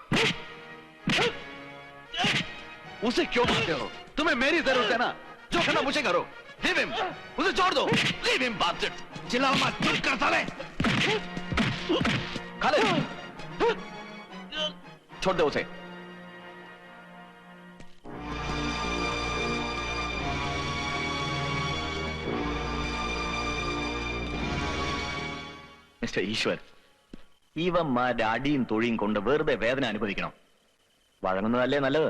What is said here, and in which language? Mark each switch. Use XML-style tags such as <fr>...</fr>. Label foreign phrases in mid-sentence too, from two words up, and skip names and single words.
<hi>उसे क्यों मारते हो? तुम्हें मेरी जरूरत है ना, जो करना मुझे करो।</hi> <en>leave him,</en> <hi>उसे छोड़ दो।</hi> <en>leave him bastard.</en> <hi>चिल्लाओ मत, चुप कर साले। खा ले, छोड़ दो उसे।</hi> <ml>മിസ്റ്റർ ഈശ്വർ, ഇവന്മാരുടെ അടിയും തൊഴിയും കൊണ്ട് വെറുതെ വേദന അനുഭവിക്കണം. വഴങ്ങുന്നതല്ലേ നല്ലത്.</ml>